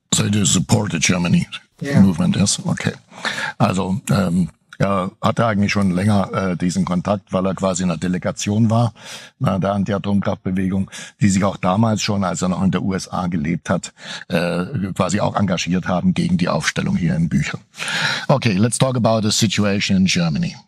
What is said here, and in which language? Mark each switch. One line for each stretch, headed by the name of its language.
English: So you support the Germany movement, yes? Okay.
German: Also er hatte eigentlich schon länger diesen Kontakt, weil er quasi in einer Delegation war, der Anti-Atomkraftbewegung, die sich auch damals schon, als er noch in der USA gelebt hat, quasi auch engagiert haben gegen die Aufstellung hier in Büchel.
English: Okay, let's talk about the situation in Germany.